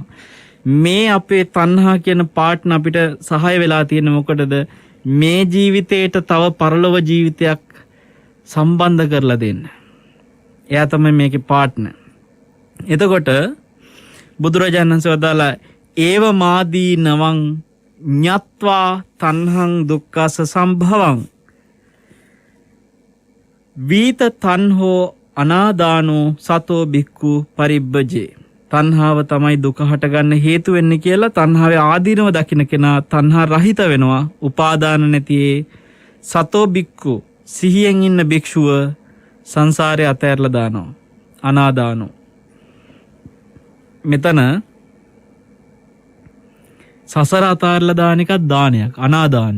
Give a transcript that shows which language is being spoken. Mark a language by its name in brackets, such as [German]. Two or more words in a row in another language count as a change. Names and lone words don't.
[Sinhala] මේ අපේ තණ්හා කියන පාර්ට්නර් අපිට සහාය වෙලා තියෙන්නේ මොකටද? මේ ජීවිතේට තව පරලොව ජීවිතයක් සම්බන්ධ කරලා දෙන්න. එයා තමයි මේකේ පාර්ට්නර්. එතකොට බුදුරජාණන් වහන්සේ වදාලා [Pali] ඒව මාදී නවං ඤත්වා තණ්හං දුක්ඛස සම්භවං වීත තණ්හෝ අනාදානෝ සතෝ බික්ඛු පරිබ්බජේ. [Sinhala] තණ්හාව තමයි දුක හටගන්න හේතු වෙන්නේ කියලා තණ්හාවේ ආදීනව දකින්න කෙනා තණ්හා රහිත වෙනවා. උපාදාන නැතිේ [Pali] සතෝ බික්ඛු, [Sinhala] සිහියෙන් ඉන්න භික්ෂුව සංසාරේ අතහැරලා දානවා. අනාදානෝ. මෙතන සසර අතහැරලා දාන එකක් දානයක්, අනාදානයි.